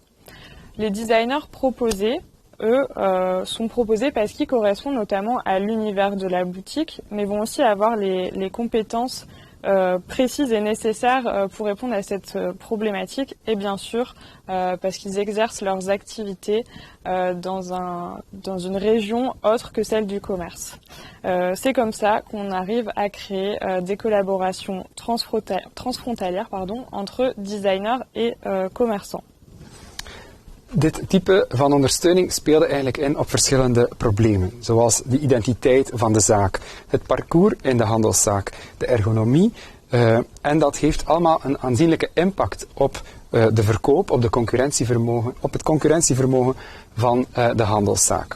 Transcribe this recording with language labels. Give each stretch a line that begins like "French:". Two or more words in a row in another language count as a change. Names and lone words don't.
French: Les designers proposés, eux, sont proposés parce qu'ils correspondent notamment à l'univers de la boutique, mais vont aussi avoir les compétences précises et nécessaires pour répondre à cette problématique, et bien sûr parce qu'ils exercent leurs activités dans une région autre que celle du commerce. C'est comme ça qu'on arrive à créer des collaborations transfrontalières entre designers et commerçants.
Dutch: Dit type van ondersteuning speelde eigenlijk in op verschillende problemen, zoals de identiteit van de zaak, het parcours in de handelszaak, de ergonomie, en dat heeft allemaal een aanzienlijke impact op de verkoop, op het concurrentievermogen van de handelszaak.